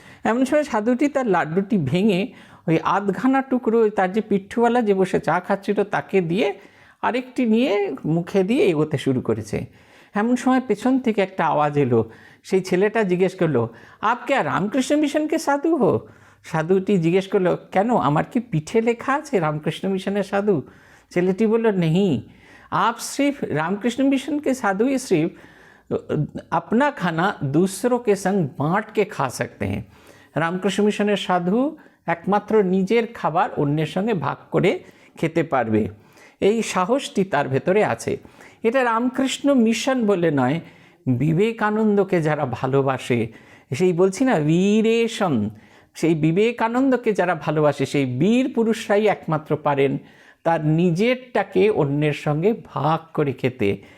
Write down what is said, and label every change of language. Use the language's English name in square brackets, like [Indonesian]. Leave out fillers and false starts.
[Bangla] এমন সময় সাধুটি তার লাড্ডুটি ভেঙে ওই আধখানা টুকরো তার যে পিঠুওয়ালা যে বসে চা খাচ্ছিল তাকে দিয়ে আরেকটি নিয়ে মুখে দিয়ে এগোতে শুরু করেছে। এমন সময় পেছন থেকে একটা আওয়াজ এলো। সেই ছেলেটা জিজ্ঞেস করলো, [Hindi] আপ কে রামকৃষ্ণ মিশনকে সাধু হো? [Bangla] সাধুটি জিজ্ঞেস করলো, কেন, আমার কি পিঠে লেখা আছে রামকৃষ্ণ মিশনের সাধু? ছেলেটি বলল, নেই, [Hindi] आप सिर्फ रामकृष्ण मिशन के साधु ही सिर्फ अपना खाना दूसरों के संग बांट के खा सकते हैं। [Bangla] রামকৃষ্ণ মিশনের সাধু একমাত্র নিজের খাবার অন্যের সঙ্গে ভাগ করে খেতে পারবে, এই সাহসটি তার ভেতরে আছে। এটা রামকৃষ্ণ মিশন বলে নয়, বিবেকানন্দকে যারা ভালোবাসে, সেই বলছি না বীরেশন, সেই বিবেকানন্দকে যারা ভালোবাসে সেই বীর পুরুষরাই একমাত্র পারেন তার নিজেরটাকে অন্যের সঙ্গে ভাগ করে খেতে।